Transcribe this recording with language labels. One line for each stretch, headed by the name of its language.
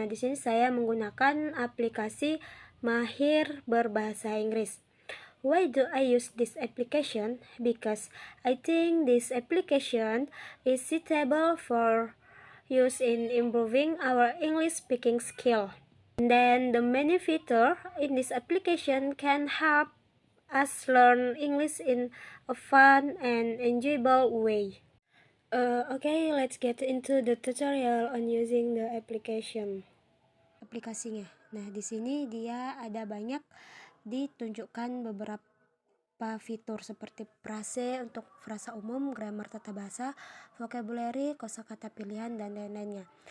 Indonesian: Nah, di sini saya menggunakan aplikasi Mahir Berbahasa Inggris.
English: Why do I use this application? Because I think this application is suitable for use in improving our English speaking skill. And then the many features in this application can help us learn English in a fun and enjoyable way. Let's get into the tutorial on using the application.
Indonesian: Aplikasinya. Nah, di sini dia ada banyak ditunjukkan beberapa fitur seperti frase untuk frasa umum, grammar tata bahasa, vocabulary, kosakata pilihan, dan lain-lainnya.